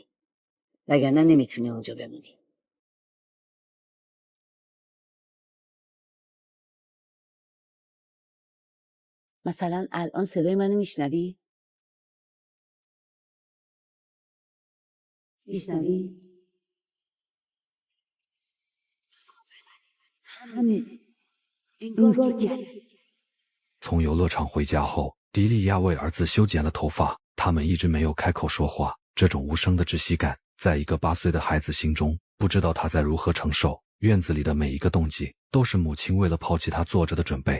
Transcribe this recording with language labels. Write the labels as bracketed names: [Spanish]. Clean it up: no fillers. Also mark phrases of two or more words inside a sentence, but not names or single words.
[Persian] وگرنه نمیتونی اونجا بمونی. مثلا الان صدای منو میشنوی؟ میشنوی؟ همین انگار که [Chinese] 从游乐场回家后，迪利亚为儿子修剪了头发，他们一直没有开口说话。这种无声的窒息感，在一个8岁的孩子心中，不知道他在如何承受。院子里的每一个动静，都是母亲为了抛弃他做着的准备。